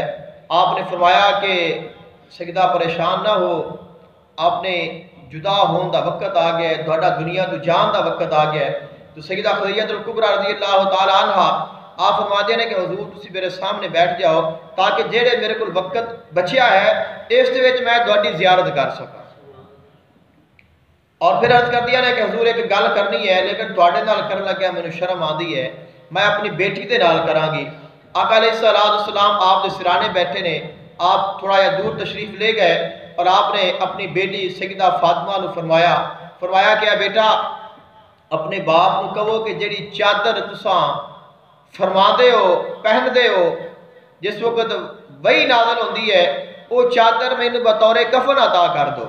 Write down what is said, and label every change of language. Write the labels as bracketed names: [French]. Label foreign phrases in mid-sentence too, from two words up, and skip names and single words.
[Punjabi] آپ نے فرمایا کہ سیدہ پریشان نہ ہو، آپ نے جدا ہون دا وقت آ گیا ہے، دوڑا دنیا تو جان دا وقت آ گیا ہے۔ تو سیدہ خدیجہ الکبریٰ [Arabic] رضی اللہ تعالی عنہا [Punjabi] آپ فرما دے کہ حضور تسی میرے سامنے بیٹھ جاؤ تاکہ جیڑے میرے کول وقت بچیا ہے اس دے وچ میں تہاڈی زیارت کر سکاں۔ اور پھر عرض کر دیا کہ حضور ایک گل کرنی ہے لیکن تواڈے نال کرن لگا مینوں شرم آندی ہے، میں اپنی بیٹی دے نال کراں گی۔ آقا [Arabic] علیہ السلام [Punjabi] آپ دے سرانے بیٹھے نے، آپ تھوڑا یا دور تشریف لے گئے اور آپ نے اپنی بیٹی سیدہ فاطمہ نو فرمایا کہ بیٹا اپنے باپ نو کہو کہ جڑی چادر تساں فرما دے ہو پہن دے ہو جس وقت وہی نازل ہوندی ہے وہ چادر مینوں بطور کفن عطا کر دو۔